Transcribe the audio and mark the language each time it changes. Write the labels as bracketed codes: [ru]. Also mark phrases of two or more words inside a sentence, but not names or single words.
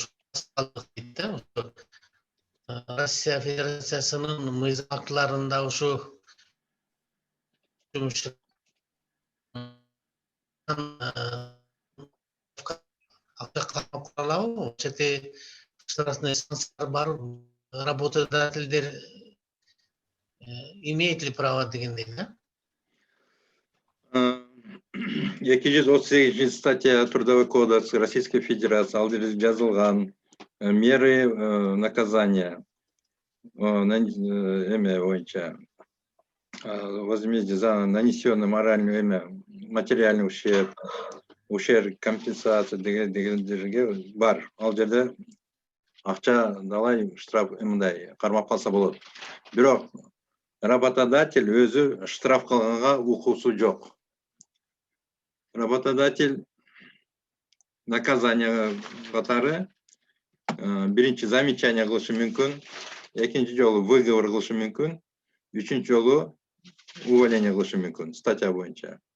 [ky] Россия Федерациясынын мыйзам актыларында ушу [ru] штрафные санкции [ky] бар, работодателдер [ru] имеет ли право [ky] дегендей, да? [ru] 238 статья Трудовой кодекс Российской Федерации, [ky] ал жерде жазылган [ru] меры наказания [ky] эме боюнча [ru] возмездие за нанесенный моральный материальный ущерб компенсация [ky] дегендерге бар. Ал жерде акча далай штраф мындай кармап калса болот. Бирок работодатель өзү штраф кылганга укуусу жок. Работодатель наказание катары биринчи замечание кылышы мүмкүн, экинчи жолу выговор кылышы мүмкүн, үчүнчү жолу увольнение кылышы мүмкүн статья боюнча.